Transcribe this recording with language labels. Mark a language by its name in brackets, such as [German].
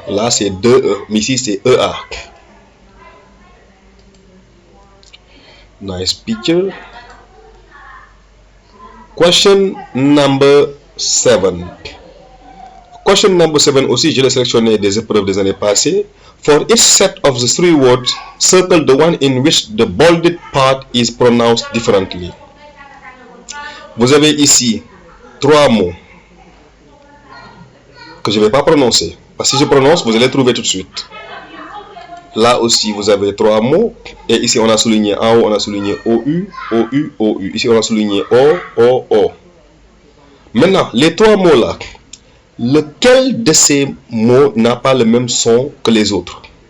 [French] Là, c'est 2 E. Mais ici, c'est EA. [English] Nice picture. Question number 7. Question number 7 [French] aussi, je l'ai sélectionné des épreuves des années passées. [English] For each set of the 3 words, circle the one in which the bolded part is pronounced differently. [French] Vous avez ici 3 mots que je ne vais pas prononcer. Parce que si je prononce, vous allez trouver tout de suite. Là aussi, vous avez 3 mots. Et ici, on a souligné en haut, on a souligné OU, OU, OU. Ici, on a souligné O, O, O. Maintenant, les 3 mots-là, lequel de ces mots n'a pas le même son que les autres?